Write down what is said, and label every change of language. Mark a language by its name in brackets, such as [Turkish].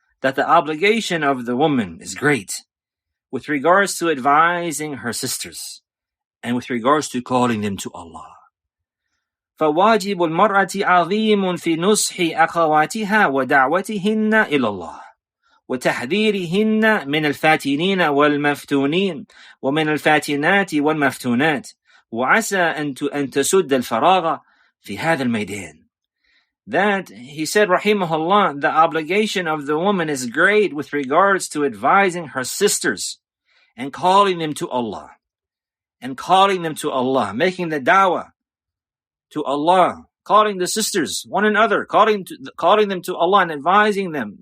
[English] That the obligation of the woman is great with regards to advising her sisters and with regards to calling them to Allah. [Arabic] فواجب المرأة عظيم في نصح أخواتها ودعوتهن إلى الله وتحذيرهن من الفاتنين والمفتونين ومن الفاتنات والمفتونات وعسى أن تسد الفراغ في هذا الميدان. [English] That, he said, rahimahullah, the obligation of the woman is great with regards to advising her sisters and calling them to Allah, making the da'wah to Allah calling the sisters, one another, calling them to Allah and advising them.